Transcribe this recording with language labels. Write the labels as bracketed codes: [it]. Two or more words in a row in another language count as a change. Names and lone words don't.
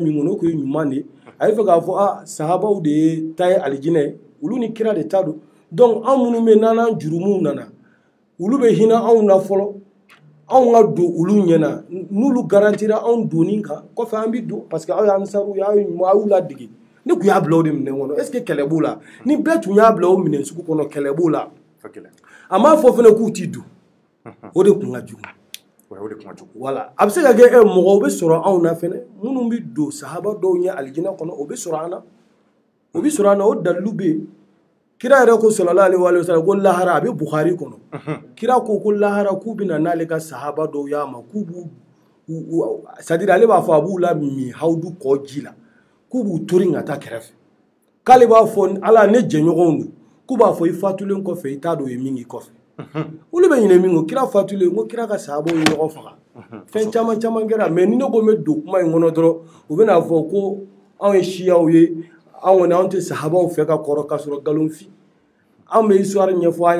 [bm] min kɔnɔ o kun ye ɲuman de ye a ye fɛ k'a fɔ sahabaw de ye ta ye alijinɛ ye olu ni kira de ta don donc anw minnu bɛ n'an jurumuw nana olu bɛ hinɛ anw na fɔlɔ anw ka don olu ɲɛna n'olu garantira anw donni kan kɔfɛ an bɛ don [fr] parce que [bm] aw y'an saru aw y'u ladege ne tun y'a bila o de minɛ kɔnɔ [fr] est ce que [bm] kɛlɛ b'o la ni bɛɛ tun y'a bila o minɛ sugu kɔnɔ kɛlɛ b'o la a m'a fɔ fana k'u t'i don o de kun ka jugu voilà a bɛ se ka kɛ mɔgɔw bɛ sɔrɔ anw na fɛnɛ minnu bɛ don sahaba dɔw ɲɛ alijinɛ kɔnɔ o bɛ sɔrɔ an na o bɛ sɔrɔ an na o dalilu bɛ yen kira yɛrɛ ko [ar] sallallahu alaihi wa sallam [bm] ko lahara a bɛ Bukhari kɔnɔ kira ko lahara k'u bɛna n'ale ka sahaba dɔw y'a ma k'u b'u [fr] c'est à dire [bm] ale b'a fɔ a b'u la min hawudu kɔ ji la k'u b'u tori ka taa kɛrɛfɛ k'ale b'a fɔ ala ne jɛɲɔgɔnw don k'u b'a fɔ i fatulen kɔfɛ i t'a dɔn o ye min k'i kɔfɛ olu bɛ ɲinɛ min kɔ kira fatulen ko kira ka sahabaw ye ɲɔgɔn faga fɛn caman caman kɛra mais ni ne ko n bɛ don kuma in kɔnɔ dɔrɔn u bɛna fɔ ko anw ye siyaw ye anw kɔni anw tɛ sahabaw fɛ ka kɔrɔ ka sɔrɔ nkalonfin anw bɛ histoire ɲɛfɔ an